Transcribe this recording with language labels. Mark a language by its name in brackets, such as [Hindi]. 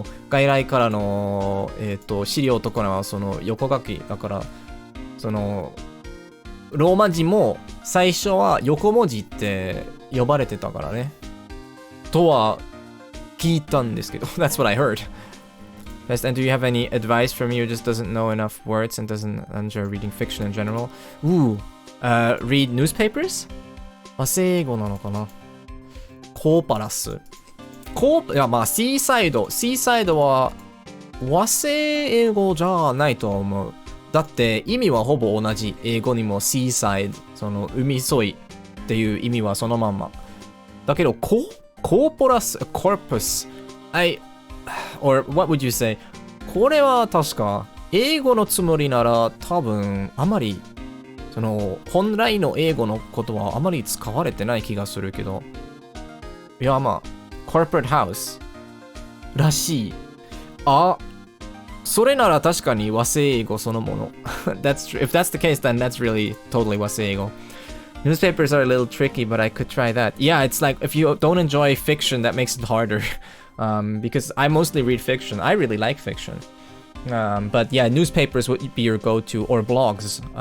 [Japanese] 外来からの、資料とかはその横書きだから、その、ローマ字も最初は横文字って呼ばれてたからね。とは聞いたんですけど。 [English] That's what I heard. Best, and do you have any advice for me who just doesn't know enough words and doesn't enjoy reading fiction in general? Ooh, read newspapers? [Japanese] 和製英語なのかな？コーパラス。いや、まあ、シーサイドは和製英語じゃないと思う。だって意味はほぼ同じ。英語にもシーサイド、その海沿いっていう意味はそのまんま。だけど、コーポラス、コープス。 [English] or what would you say? [Japanese] これは確か、英語のつもりなら多分あまり、その本来の英語のことはあまり使われてない気がするけど。いや、まあ、corporate house らしい。あ、それなら確かに和製英語そのもの。 [English] That's true. If that's the case, then that's really totally 和製英語。 Newspapers are a little tricky, but I could try that. Yeah, it's like if you don't enjoy fiction, that makes it harder. Because I mostly read fiction. I really like fiction. But yeah, newspapers would be your go-to, or blogs.